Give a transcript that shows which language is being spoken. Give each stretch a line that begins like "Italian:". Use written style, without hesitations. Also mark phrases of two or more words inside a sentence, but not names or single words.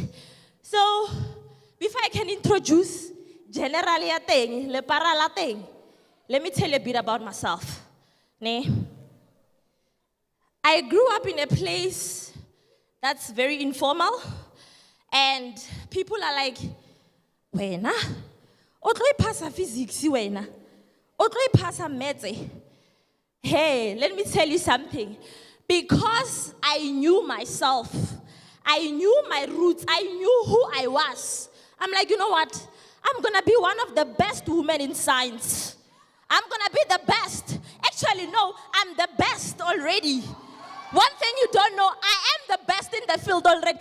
English: So, before I can introduce generally a thing, le parala thing, let me tell you a bit about myself. I grew up in a place that's very informal, and people are like,
Tswana: wena, o tlo ipasa physics wena, o tlo ipasa maths.
English: Hey, let me tell you something. Because I knew myself, I knew my roots, I knew who I was. I'm like, you know what? I'm gonna be one of the best women in science. I'm gonna be the best. Actually, no, I'm the best already. One thing you don't know, I am the best in the field already.